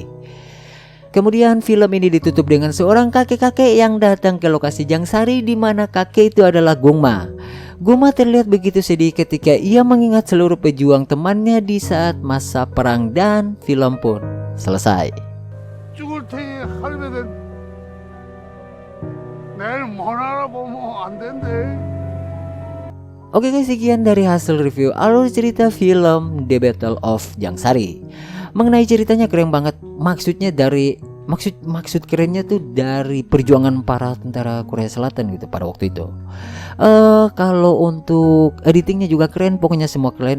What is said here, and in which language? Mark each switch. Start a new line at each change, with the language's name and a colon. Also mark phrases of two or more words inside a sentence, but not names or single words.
Indonesian: Kemudian film ini ditutup dengan seorang kakek-kakek yang datang ke lokasi Jangsari, di mana kakek itu adalah Gungma. Gungma terlihat begitu sedih ketika ia mengingat seluruh pejuang temannya di saat masa perang, dan film pun selesai.
Korean: 죽을 테니 할배는 내일 못 알아보면 안 된대.
Indonesian: Oke guys, sekian dari hasil review alur cerita film The Battle of Jangsari. Mengenai ceritanya keren banget. Maksudnya dari maksud kerennya tuh dari perjuangan para tentara Korea Selatan gitu pada waktu itu. Kalau untuk editingnya juga keren, pokoknya semua keren.